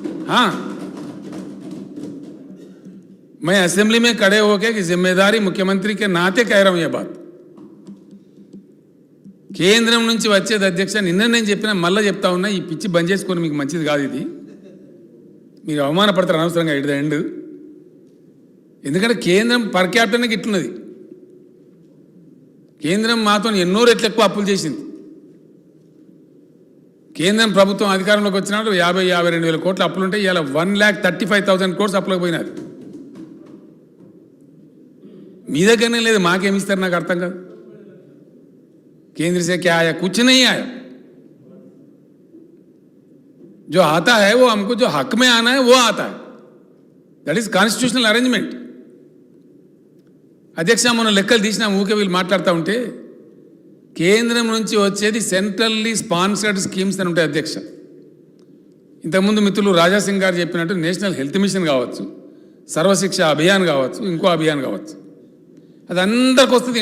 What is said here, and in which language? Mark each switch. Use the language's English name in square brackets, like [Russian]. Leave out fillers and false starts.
[Hindi] हाँ, मैं असेंबली में खड़े होकर कि जिम्मेदारी मुख्यमंत्री के नाते कह रहा हूं यह बात. [Telugu] కేంద్రం నుంచి వచ్చేది అధ్యక్ష, నిన్న నేను చెప్పిన మళ్ళీ చెప్తా ఉన్నా, ఈ పిచ్చి బంద్ చేసుకొని మీకు మంచిది కాదు ఇది. మీరు అవమానపడతారు అనవసరంగా [English] It the end. [Telugu] ఎందుకంటే కేంద్రం పర్ క్యాపిటల్కి ఇట్లున్నది. కేంద్రం మాతో ఎన్నో రెట్లు ఎక్కువ అప్పులు చేసింది. కేంద్రం ప్రభుత్వం అధికారంలోకి వచ్చినప్పుడు 52,000 కోట్ల అప్పులుంటే ఇవాళ 1,35,000 crores అప్పులకు పోయినారు. మీ దగ్గరనే లేదు, మాకేమిస్తారు నాకు అర్థం కాదు. [Hindi] केंद्र से क्या आया? कुछ नहीं आया. जो आता है वो हमको जो हक में आना है वो आता है. [English] That is constitutional arrangement. [Telugu] అధ్యక్ష మొన్న లెక్కలు తీసినా ఊకే వీళ్ళు మాట్లాడుతూ ఉంటే కేంద్రం నుంచి వచ్చేది సెంట్రల్లీ స్పాన్సర్డ్ స్కీమ్స్ అని ఉంటాయి అధ్యక్ష. ఇంతకుముందు మిత్రులు రాజాసింగ్ గారు చెప్పినట్టు నేషనల్ హెల్త్ మిషన్ కావచ్చు, సర్వశిక్ష అభియాన్ కావచ్చు, ఇంకో అభియాన్ కావచ్చు, అది అందరికి వస్తుంది.